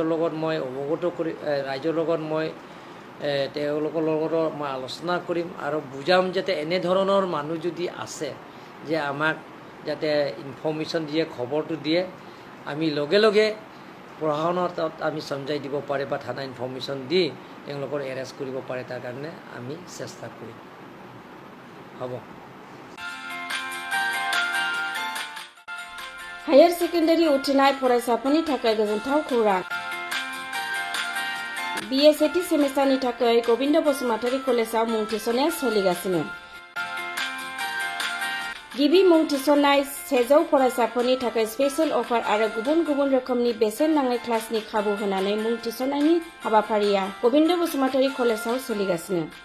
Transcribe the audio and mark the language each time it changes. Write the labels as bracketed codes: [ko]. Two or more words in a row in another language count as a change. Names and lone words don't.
[as] লগত মই অৱগত কৰি ৰাইজৰ লগত মই তেওঁলোকৰ লগতো মই আলোচনা কৰিম আৰু বুজাম যাতে এনেধৰণৰ মানুহ যদি আছে যে আমাক যাতে ইনফৰ্মেশ্যন দিয়ে, খবৰটো দিয়ে, আমি লগে লগে প্ৰশাসনৰ তাত আমি চমজাই দিব পাৰে বা থানা ইনফৰ্মেশ্যন দি তেওঁলোকৰ এৰেষ্ট কৰিব পাৰে, তাৰ কাৰণে আমি চেষ্টা কৰিম। হ'ব। [en] higher secondary [brx] उथ्रिनाय फरायसाफोरनि थाखाय गोजोनथाव खौरां। BA [en] sixth semester [brx] थाखाय गोविन्द बसुमतारी कलेजाव मुं थिसननाया सोलिगासिनो। गिबि मुं थिसननाय 100 फरायसाफोरनि थाखाय [en] special offer [brx] आरो गुबुन गुबुन रोखोमनि बेसेन नाङै क्लासनि खाबु होनानै मुं थिसननायनि हाबाफारिया गोविन्द बसुमतारी कलेजाव सोलिगासिनो।